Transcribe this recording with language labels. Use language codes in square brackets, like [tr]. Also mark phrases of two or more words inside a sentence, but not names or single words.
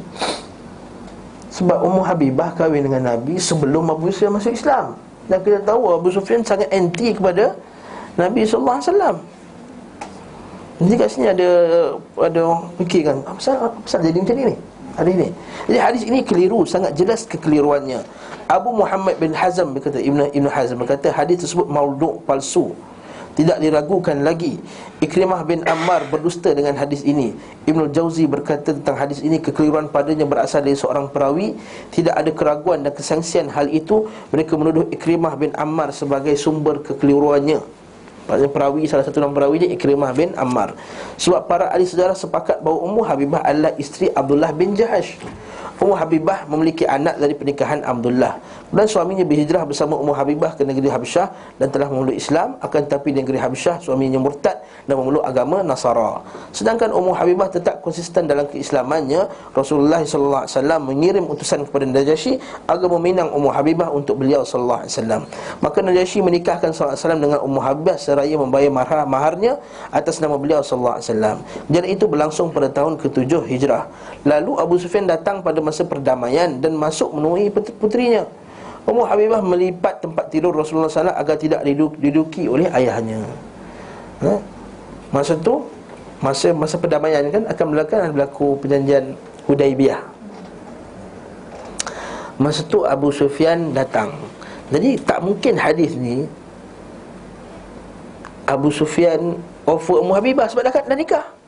[ms] Sebab Ummu Habibah kahwin dengan Nabi sebelum Abu Sufyan masuk Islam. Dan kita tahu Abu Sufyan sangat anti kepada Nabi SAW. Jadi kat sini ada orang fikirkan, apa pasal jadi macam ni? Hadis ni. Jadi hadis ini keliru, sangat jelas kekeliruannya. Abu Muhammad bin Hazm berkata, Ibn Hazm berkata hadis tersebut maudhu', palsu, tidak diragukan lagi. Ikrimah bin Ammar berdusta dengan hadis ini. Ibnul Jauzi berkata tentang hadis ini, kekeliruan padanya berasal dari seorang perawi. Tidak ada keraguan dan kesangsian hal itu. Mereka menuduh Ikrimah bin Ammar sebagai sumber kekeliruannya. Maksudnya perawi, salah satu nama perawi dia Ikrimah bin Ammar. Sebab para ahli sejarah sepakat bahawa Ummu Habibah adalah isteri Abdullah bin Jahash. Ummu Habibah memiliki anak dari pernikahan Abdullah, dan suaminya berhijrah bersama Ummu Habibah ke negeri Habsyah dan telah memeluk Islam. Akan tetapi di negeri Habsyah suaminya murtad dan memeluk agama Nasara. Sedangkan Ummu Habibah tetap konsisten dalam keislamannya. Rasulullah SAW mengirim utusan kepada Najasyi agar meminang Ummu Habibah untuk beliau SAW. Maka Najasyi menikahkan SAW dengan Ummu Habibah seraya membayar maharnya atas nama beliau SAW. Dan itu berlangsung pada tahun ke-7 Hijrah. Lalu Abu Sufyan datang pada masa perdamaian dan masuk menemui putrinya. Ummu Habibah melipat tempat tidur Rasulullah SAW agar tidak diduduki oleh ayahnya. Masa tu, masa perdamaian kan akan berlaku perjanjian Hudaibiyah. Masa tu Abu Sufyan datang. Jadi tak mungkin hadis ni Abu Sufyan offer Ummu Habibah sebab dah nikah.